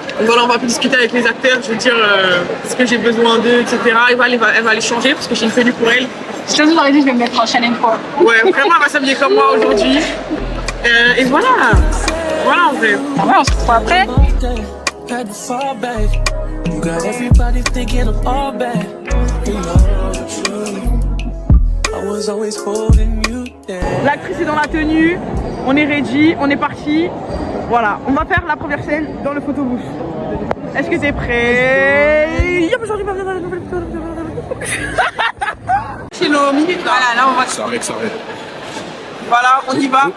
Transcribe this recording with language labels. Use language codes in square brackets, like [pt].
[fr] Voilà, on va un peu discuter avec les acteurs, je veux dire ce que j'ai besoin d'eux, etc. Elle va les changer parce que j'ai une tenue pour elle. Je te aurais dit, je vais me mettre en Chanel Core. Ouais, vraiment, elle va s'habiller comme moi aujourd'hui. Et voilà. voilà en vrai. Ouais, on se retrouve après. [en] Had to fall back. You got everybody thinking I'm all bad. You know the truth. I was always holding you down. [fr] L'actrice est dans la tenue, on est ready, on est parti. Voilà, on va faire la première scène dans le photobooth. Est-ce que t'es prêt? C'est nos minutes là. Voilà, là on va. Ça arrête. Voilà, on y va.